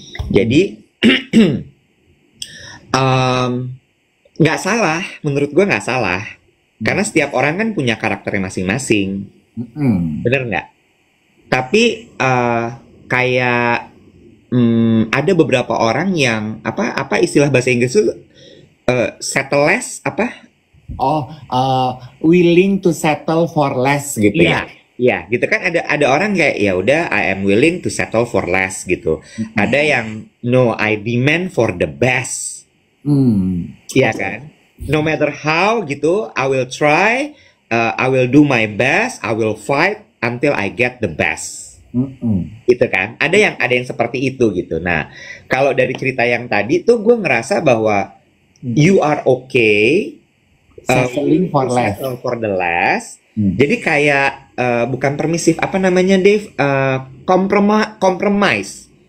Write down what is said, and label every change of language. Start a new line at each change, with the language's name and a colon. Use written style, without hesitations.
Indonesian: Jadi nggak salah, menurut gue nggak salah, karena setiap orang kan punya karakternya masing-masing, bener nggak? Tapi kayak ada beberapa orang yang apa istilah bahasa Inggris itu
English: settle less apa? Oh, willing to settle for less gitu
Indonesian: Iya, ya. iya, gitu kan ada orang kayak ya udah
English: I am willing to settle for less
Indonesian: gitu. Ada yang
English: no, I demand for the best.
Indonesian: Iya kan?
English: No matter how
Indonesian: gitu,
English: I will try, I will do my best, I will fight until I get the best.
Indonesian: Gitu kan? Ada yang seperti itu gitu. Nah, kalau dari cerita yang tadi tuh gue ngerasa bahwa
English: you are okay, Settling for less. settle for the less.
Indonesian: Jadi kayak bukan permisif apa namanya Dave, compromise.